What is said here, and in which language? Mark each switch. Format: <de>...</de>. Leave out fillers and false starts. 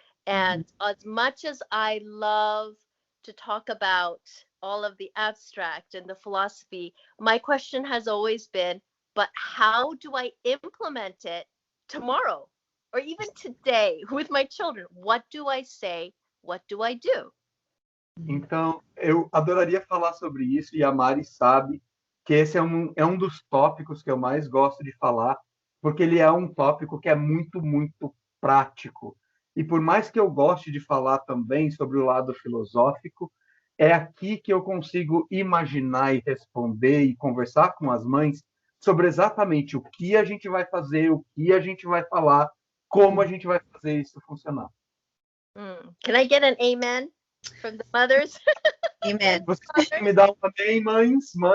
<en>And as much as I love to talk about all of the abstract and the philosophy, my question has always been, but how do I implement it tomorrow or even today with my children? What do I say? What do I do?</en> <pt>Então, eu adoraria falar sobre isso, e a Mari sabe que esse é um dos tópicos que eu mais gosto de falar, porque ele é um tópico que é muito, muito prático. E por mais que eu goste de falar também sobre o lado filosófico, é aqui que eu consigo imaginar e responder e conversar com as mães sobre exatamente o que a gente vai fazer, o que a gente vai falar, como a gente vai fazer isso funcionar.</pt> <en>Can I get an amen from the mothers? Amen.</en> <pt>Vocês podem me dar um amém, mães?</pt>